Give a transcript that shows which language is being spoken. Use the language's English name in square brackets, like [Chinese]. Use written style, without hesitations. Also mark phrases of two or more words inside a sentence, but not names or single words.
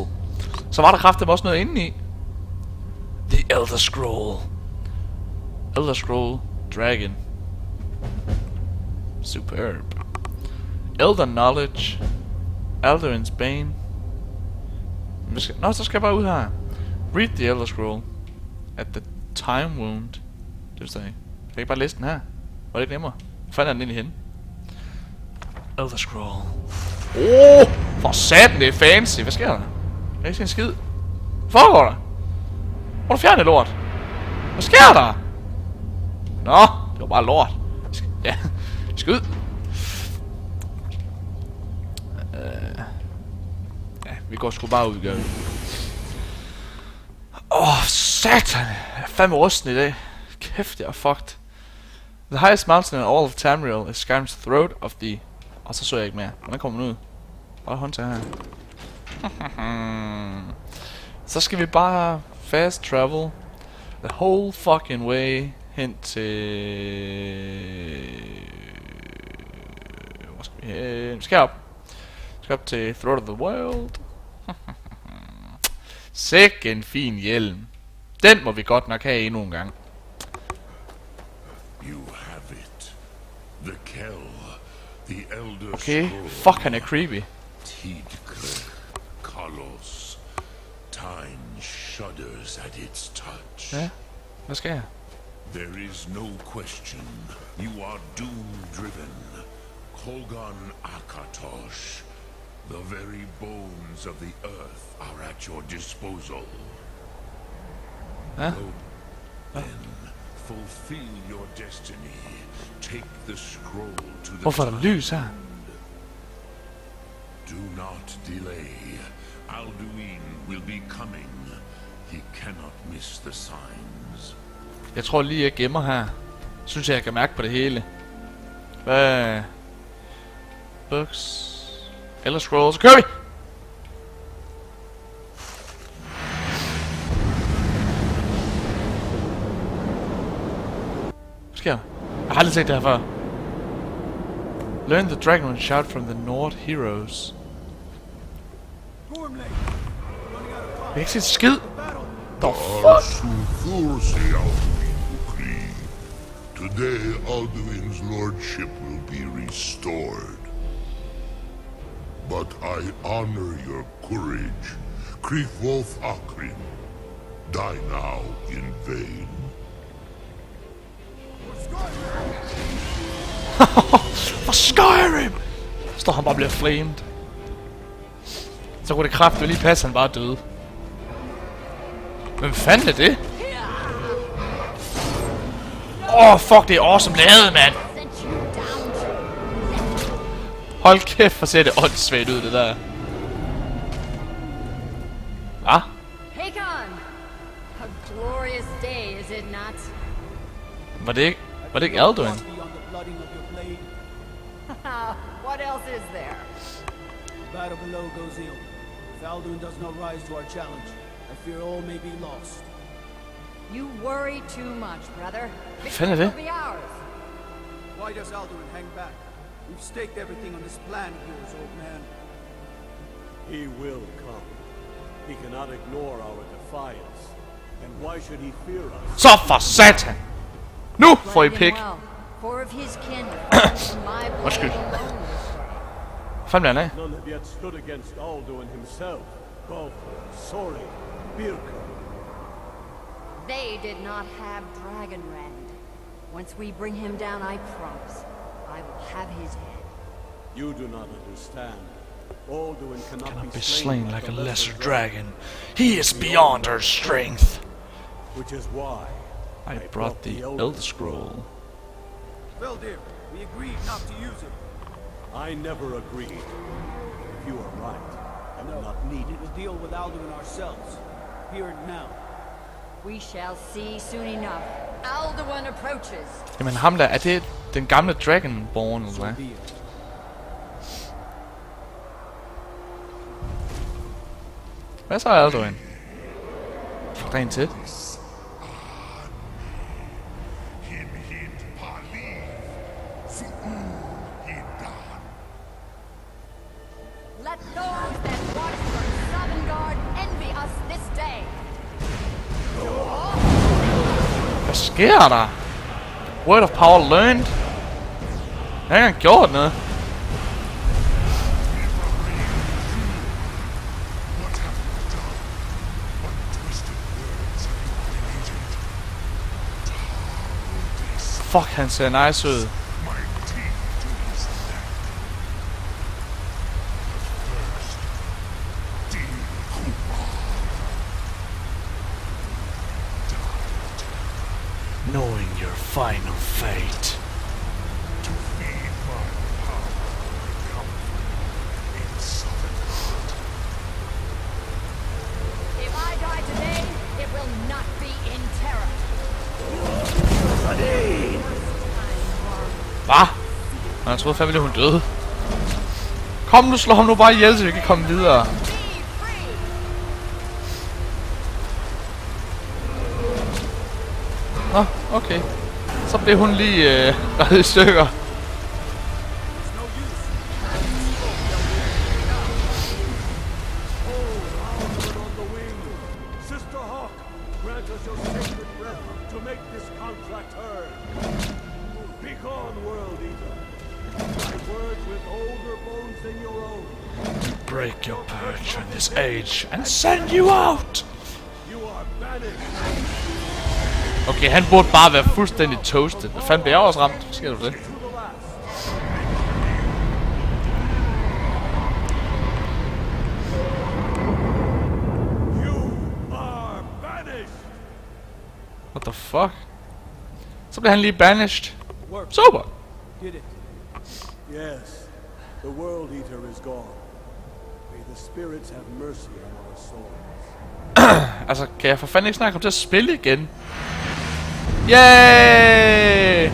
[Danish] Så var der kraftedeme også noget inde i. [English] The Elder Scroll. Elder Scroll Dragon. Superb. Elder Knowledge. Alduin's Bane. [Danish] Nå, så skal jeg bare ud her. [English] Read the Elder Scroll. At the Time Wound. [Danish] Det vil sige. Kan jeg ikke bare læse den her? Var det ikke nemmere? Hvor fanden er den egentlig henne? Elder Scroll. For satan, det er fancy. Hvad sker der? Jeg kan ikke se en skid. Hvad foregår der? Hvor er du fjernet lort? Hvad sker der? Nå, det var bare lort. Ja, vi skal ud. Ja, vi går sgu bare ud, gør vi. Satan. Jeg er fandme rusten i dag. Kæft, jeg er fucked. [English] The highest mountain in all of Tamriel is Skyrim's throat of the... [Danish] Og så jeg ikke mere. Hvordan kommer man ud? Bare håndtag her. Så skal vi bare [English] fast travel the whole fucking way [Danish] hen til... Hvor skal vi hen? Vi skal op. Vi skal op til Throat of the World. Sikke en fin hjelm. Den må vi godt nok have endnu en gang. Okay, fuck, han er creepy. [English] Time shudders at its touch. [Danish] Ja, hvad skal jeg? [English] There is no question. You are doom-driven. Kolgon Akatosh. The very bones of the earth are at your disposal. [Danish] Ja? [English] Then fulfill your destiny. Take the scroll to the... [Danish] Hvorfor er der lys her? [English] Do not delay. Alduin will be coming. He cannot miss the signs. [Danish] Jeg tror lige jeg gemmer her. Synes jeg kan mærke på det hele. Hvad? [English] Books. Elder Scrolls. [Danish] Så kører vi! Hvad sker der? Jeg har aldrig set det her før. [English] Learn the dragon and shout from the Nord heroes. [Danish] Jeg kan ikke se skid. [English] The fuck? To Today, Alduin's lordship will be restored. But I honor your courage. Krithwolf Akrin. Die now in vain. For Skyrim! [Danish] Står han bare og bliver flamed. Så kunne det kraftigt lige passe, han bare døde. Hvem fanden er det? Fuck, det er awesome lavet, mand! Hold kæft, for ser det åndssvagt ud, det der. Hvad? Hakon! [English] A glorious day, is it not? [Danish] Var det ikke Alduin? [English] What else is there? The battle below goes ill. If Alduin does not rise to our challenge, I fear all may be lost. You worry too much, brother. [Danish] Fanden er det? [English] Victory will be ours. Why does Alduin hang back? We've staked everything on this plan of yours, old man. He will come. He cannot ignore our defiance. And why should he fear us? [Danish] Så for satan! Nu får I pik! [English] Well, four of his kin have fallen in my blade [Danish] Undskyld. [English] alone. [Danish] Hvad fanden er han af? [English] None have yet stood against Alduin himself. Both Sori, Birka. They did not have Dragonrend. Once we bring him down, I promise, I will have his head. You do not understand. Alduin cannot Be slain like a lesser dragon. He is beyond our strength. Which is why I brought the Elder Scroll. Well, dear, we agreed not to use it. I never agreed. If you are right, I will not need We it. will deal with Alduin ourselves. Here and now. We shall see soon enough. Alduin approaches. [Danish] Jamen ham der, er det den gamle Dragonborn eller hvad? [English] Be it. [Danish] Hvad så Alduin? Fuck, rent til. [English] Let those that watch from Sovngarde envy us this day. [Danish] Hvad sker der? [English] Word of power learned? [Danish] Jeg har ikke engang gjort noget. Fuck, han ser nice ud. [English] Knowing your final fate. If I die today, it will not be in terror. [Danish] Hvad? Jeg troede fandme, hun døde. Kom nu, slå ham nu bare ihjel, så vi kan komme videre. [English] Be free! [Danish] Nå, okay. Så blev hun lige reddet i stykker. [English] On the wing. Sister Hawk, grant us your sacred breath to make this contract heard. Begone, World Eater. My words with older bones than your own. Break your perch in this age and send you out. You are banished. [Danish] Okay, han burde bare være fuldstændig toasted. Hvad fanden blev jeg også ramt? Sker du det? [English] To the last. You are banished. What the fuck? [Danish] Så blev han lige banished. [English] Work. Super. Did it. Yes, the World Eater is gone. May the spirits have mercy on our souls. [Danish] Altså, kan jeg for fanden ikke snart komme til at spille igen? [English] Yay!